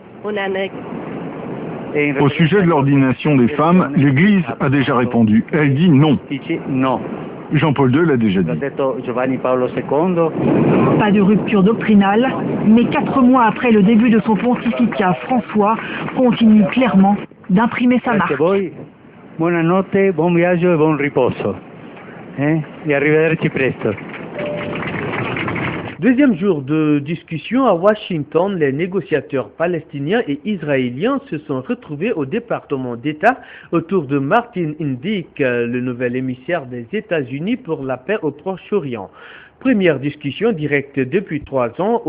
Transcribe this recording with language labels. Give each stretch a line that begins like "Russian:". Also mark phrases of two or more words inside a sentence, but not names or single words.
French: Au sujet de l'ordination des femmes, l'Église a déjà répondu. Elle dit non. Jean-Paul II l'a déjà dit. Pas de rupture doctrinale, mais 4 mois après le début de son pontificat, François continue clairement d'imprimer sa marque.
Italian: Buonanotte, buon viaggio e buon riposo. E arrivederci presto.
French: Deuxième jour de discussion à Washington, les négociateurs palestiniens et israéliens se sont retrouvés au département d'État autour de Martin Indyk, le nouvel émissaire des États-Unis pour la paix au Proche-Orient. Première discussion directe depuis 3 ans.